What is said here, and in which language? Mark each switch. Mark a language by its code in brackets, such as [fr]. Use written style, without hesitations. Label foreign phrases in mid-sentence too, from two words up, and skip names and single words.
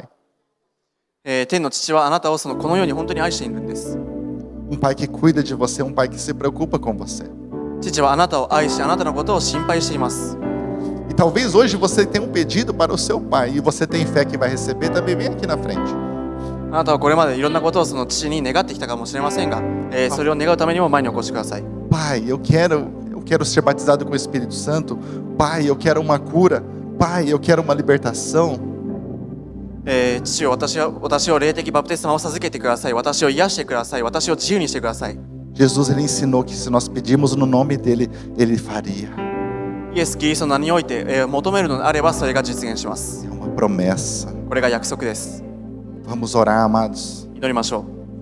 [ja] 天の父はあなたをそのこのように本当に愛しているんです。 [pt] Pai que cuida de você, Pai que se preocupa com você. [ja] 父はあなたを愛し、あなたのことを心配しています。 [pt] E talvez hoje você tenha um pedido para o seu Pai e você tem fé que vai receber, também vem aqui na frente. [ja] あなたはこれまでいろんなことをその父に願ってきたかもしれませんが、それを願うためにも前にお越しください。 [pt] Pai, eu quero ser batizado com o Espírito Santo. Pai, eu quero uma cura. Pai, eu quero uma libertação. [ja] 父よ、私を霊的バプテスマを授けてください。私を癒してください。私を自由にしてください。 [pt] Jesus ele ensinou que se nós pedimos no nome dele, ele faria. [ja] イエス・キリストの名において、求めるのであればそれが実現します。 [pt] É uma promessa. [ja] これが約束です。 [pt] Vamos orar, amados. [ja] 祈りましょう。